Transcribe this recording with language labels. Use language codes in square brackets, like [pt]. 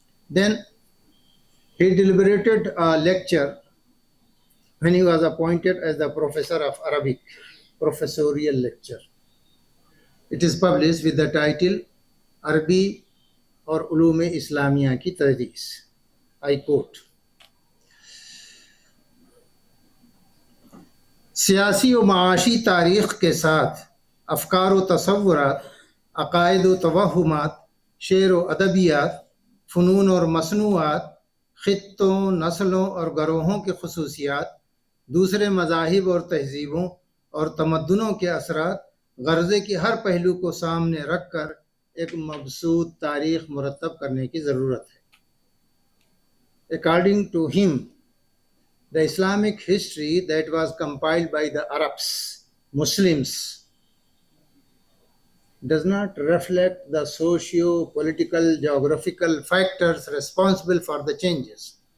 [en] Then he deliberated a lecture when he was appointed as the professor of Arabic, professorial lecture. It is published with the title Arabi और उलूम इस्लामिया की तदरीस. [hi] I quote, सियासी व माशी तारीख के साथ अफकार व तसव्वुरात, अकायद व तवहुमात, शेर व अदबियात, फ़नून और मसनूआत, ख़ित्तों, नस्लों और गरोहों की खसूसियात, दूसरे मज़ाहिब और तहज़ीबों और तमद्दुनों के असरात, गर्ज़े की हर पहलू को सामने रख कर एक मबसूत तारीख़ मुरतब करने की ज़रूरत है. [en] According to him, the Islamic history that was compiled by the Arabs, Muslims, does not reflect the socio-political, geographical factors responsible for the changes.